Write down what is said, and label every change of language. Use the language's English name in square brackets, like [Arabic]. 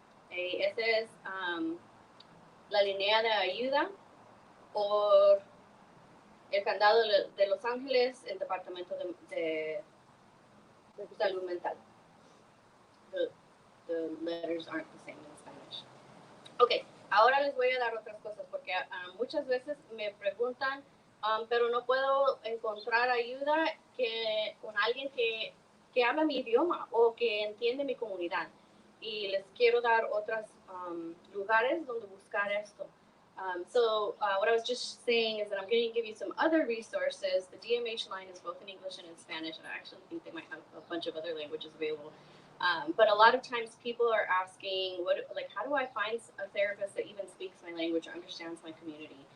[Spanish] Esa es la línea de ayuda por el condado de Los Ángeles, el departamento de salud mental. [English] The letters aren't the same in Spanish. [Spanish] Okay, ahora les voy a dar otras cosas porque muchas veces me preguntan, pero no puedo encontrar ayuda con alguien que habla mi idioma o que entiende mi comunidad. Y les quiero dar otros lugares donde buscar esto. [English] So what I was just saying is that I'm going to give you some other resources. The DMH line is both in English and in Spanish, and I actually think they might have a bunch of other languages available. But a lot of times people are asking, how do I find a therapist that even speaks my language or understands my community?